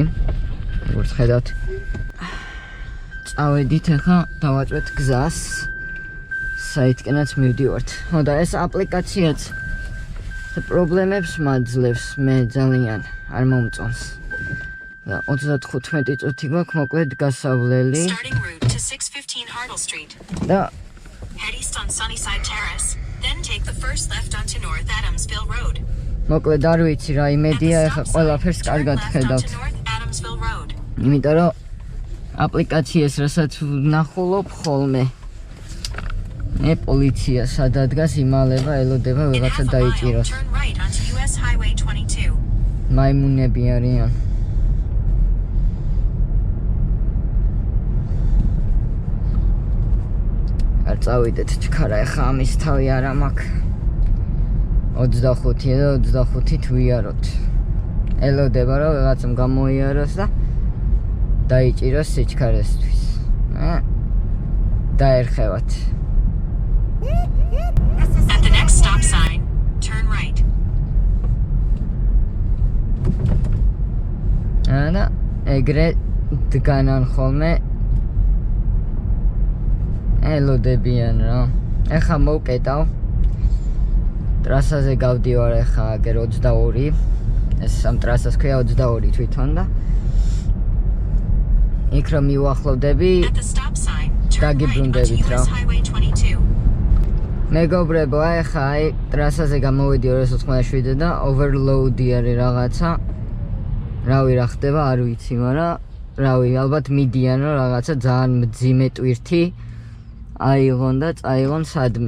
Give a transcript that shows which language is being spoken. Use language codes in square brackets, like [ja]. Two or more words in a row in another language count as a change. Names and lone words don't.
[ka] როგორც ხედავთ, წავედით ახლა დავაწვეთ გზას. საითკენაც მივდივართ. და ეს აპლიკაციაც პრობლემებს მაძლევს, მე ძალიან არ მომწონს. და 35 წუთი გვაქვს მოკლედ გასავლელი. [en] Starting route to 615 Hartle Street. [ka] და [en] Head east on Sunnyside Terrace, then take the first left onto North Adamsville Road. [ka] მოკლედ არ ვიცი რა იმედია, ახლა ყველაფერს კარგად ხედავთ. North Adamsville Road. იმიტომ რომ აპლიკაციას რასაც ვნახულობ ხოლმე. მე პოლიცია სადადგას იმალება, ელოდება ვიღაცა დაიჭიროს. [en] Turn right onto US Highway 22. [ka] მაიმუნები არიან. არ წავიდეთ ჩქარა, ახლა ამის თავი არა მაქვს. 25-ია და 25-ით ვიაროთ. ელოდება რომ ვიღაცამ გამოიაროს და დაიჭიროს სიჩქარესთვის. დაერხევათ. [en] At the next stop sign, turn right. [ka] და ეგრე დგანან ხოლმე ელოდებიან რა. ეხა მოვკეტავ. ტრასაზე გავდივარ ეხა აგერ 22. ეს ამ ტრასას ქვია 22 თვითონ და იქ რომ მივახლოვდები, [en] At the stop sign, turn right [ka] დაგიბრუნდებით onto რა. US Highway 22. მეგობრებო, ეხა ტრასაზე გამოვედი 287 და overload-ი არის რაღაცა. რავი რა ხდება, არ ვიცი, მაგრამ რავი, ალბათ მიდიან რომ რაღაცა ძალიან მძიმე ტვირთი აიღონ და წაიღონ სადმე.